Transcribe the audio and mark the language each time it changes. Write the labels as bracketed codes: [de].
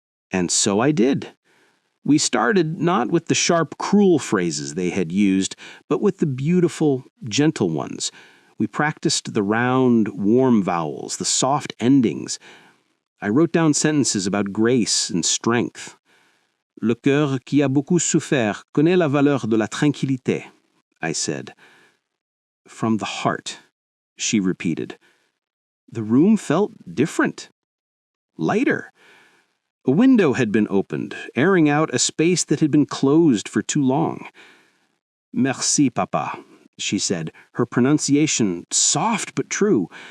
[en] And so I did. We started not with the sharp, cruel phrases they had used, but with the beautiful, gentle ones. We practiced the round, warm vowels, the soft endings. I wrote down sentences about grace and strength. [fr] Le cœur qui a beaucoup souffert connaît la valeur de la tranquillité, I said. [en] From the heart, she repeated. The room felt different, lighter. A window had been opened, airing out a space that had been closed for too long. Merci, Papa, she said, her pronunciation soft but true.